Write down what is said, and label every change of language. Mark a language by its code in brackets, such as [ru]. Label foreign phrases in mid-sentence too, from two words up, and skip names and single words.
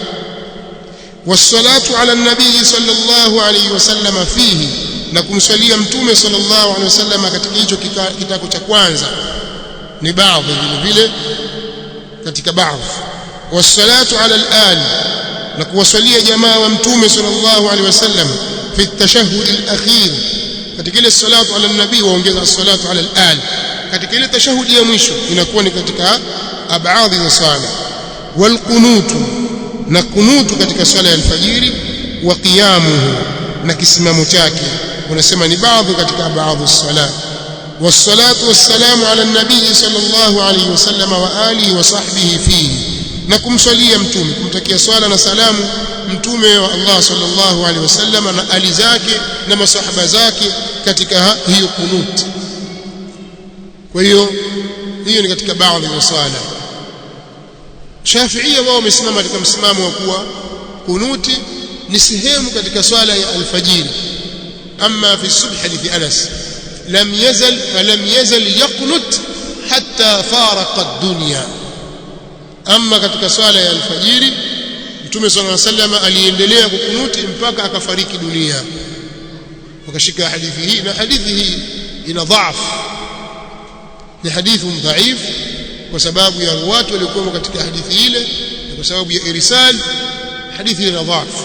[ar] والصلاة على النبي صلى الله عليه وسلم فيه, [sw] na kumswalia mtume sallallahu alayhi wasallam katika hicho kitako cha kwanza ni baadhi vile vile katika baadhi. [ar] والصلاة على الآل, [sw] na kuwasalia jamaa wa mtume [ar] صلى الله عليه وسلم في التشهد الأخير, [sw] katika ile [ar] صلاة على نبي [sw] waongeza [ar] الصلاة على الآل, [sw] katika ile tashahudi ya mwisho inakuwa ni katika ab'adhi za sala. [ar] والقنوت, [sw] na kunutu katika sala ya alfajiri, [ar] وقيامه, [sw] na kisimamo chake unasema ni baadhi katika [ar] أبعاض الصلاة. والصلاة والسلام على النبي صلى الله عليه وسلم وآله وصحبه فيه, [sw] na kumswalia mtume, kumtakia swala na salamu mtume wa Allah [ar] صلى الله عليه وسلم [sw] na ali zake na masahaba zake katika hiyo kunut. Kwa hiyo ni katika baadhi ya swala. Shafi'ia wao wamesimama katika msimamo wa kuwa kunuti ni sehemu katika swala ya alfajiri. [ar] أما في صبح حديث أنس فلم يزل يقنت حتى فارق الدنيا. [sw] Ama katika swala ya alfajiri Mtume [ar] صلى الله عليه وسلم [sw] aliendelea kukunuti mpaka akafariki dunia. Wakashika hadithi hii, na hadithi hii ina dhaifu, ni hadithi dhaif kwa sababu ya watu waliokuwa katika hadithi ile, na kwa sababu ya irsal hadithi ina dhaifu.